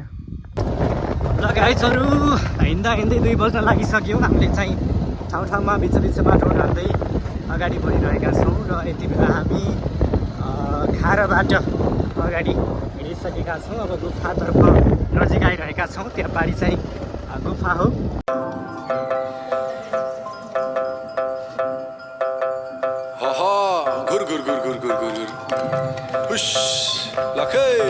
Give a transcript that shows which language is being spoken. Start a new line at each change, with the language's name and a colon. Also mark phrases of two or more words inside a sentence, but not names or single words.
Nepali: ल गाइजहरू, हिँड्दा 2 बज्न लागिसक्यो। हामीले चाहिँ ठाउँमा बिच बाटो हाल्दै अगाडि बढिरहेका छौँ र यति बेला हामी खाराबाट अगाडि हिँडिसकेका छौँ। अब गुफातर्फ नजिक आइरहेका छौँ। त्यहाँ पारी चाहिँ गुफा हो। घुर घुर घुर घुर घुर घुर हुश लखे